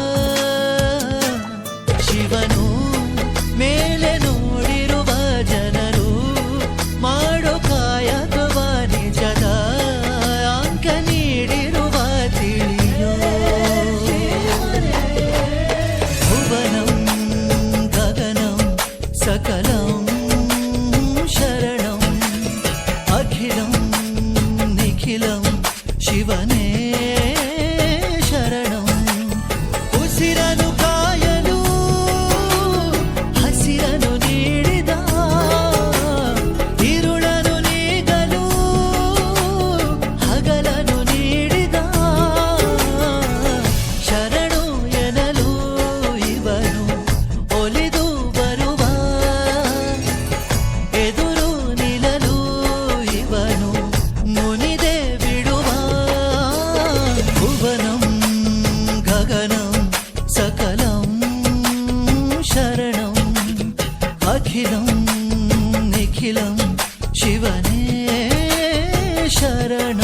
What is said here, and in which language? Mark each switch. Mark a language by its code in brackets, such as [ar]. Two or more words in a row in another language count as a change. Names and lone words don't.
[kn] ಶಿವನು ಮೇಲೆ ನೋಡಿರುವ ಜನರು ಮಾಡೋ ಕಾಯಕವ ನಿಜದ ಅಂಕ ನೀಡಿರುವ ತಿಳಿಯೋ. [sa] ಭುವನಂ ಗಗನಂ ಸಕಲಂ ಶರಣಂ ಅಖಿಲಂ ನಿಖಿಲಂ ಶಿವನೇ ಶರಣಂ. [kn] ಉಸಿರನು ಕಾಯಲು ಹಸಿರನು ನೀಡಿದ, ഇരുಳನು ನೀಗಲು ಹಗಲನು ನೀಡಿದ. ಶರಣು ಎನ್ನಲು ಇವನು ಒಲಿದು ಬರುವ, ಎದುರು ನಿಲ್ಲಲು ಇವನು ಮುನಿದೆ ಬಿಡುವ. [sa] ಭುವನಂ ಗಗನಂ ಸಕಲಂ ಶರಣಂ ಅಖಿಲಂ ನಿಖಿಲಂ ಶಿವನೇ ಶರಣಂ.